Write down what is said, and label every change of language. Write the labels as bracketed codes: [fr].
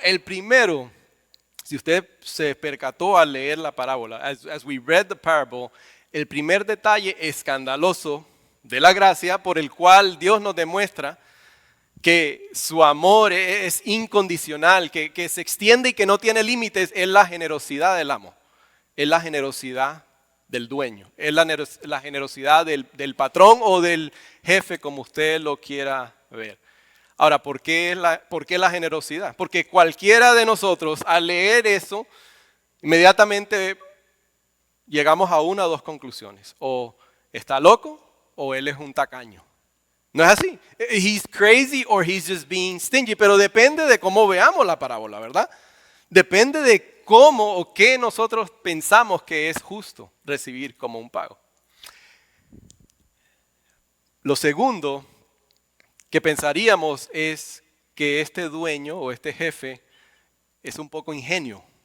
[es] El primero, si usted se percató al leer la parábola, [en] as we read the parable, [es] el primer detalle escandaloso de la gracia por el cual Dios nos demuestra que su amor es incondicional, que se extiende y que no tiene límites, es la generosidad del amo, es la generosidad del dueño, es la generosidad del patrón o del jefe, como usted lo quiera ver. Ahora, ¿por qué la generosidad? Porque cualquiera de nosotros al leer eso, inmediatamente llegamos a una o dos conclusiones. O está loco o él es un tacaño. ¿No es así? [en] He's crazy or he's just being stingy. [es] Pero depende de cómo veamos la parábola, ¿verdad? Depende de cómo o qué nosotros pensamos que es justo recibir como un pago. Lo segundo que pensaríamos es que este dueño o este jefe es un poco ingenuo.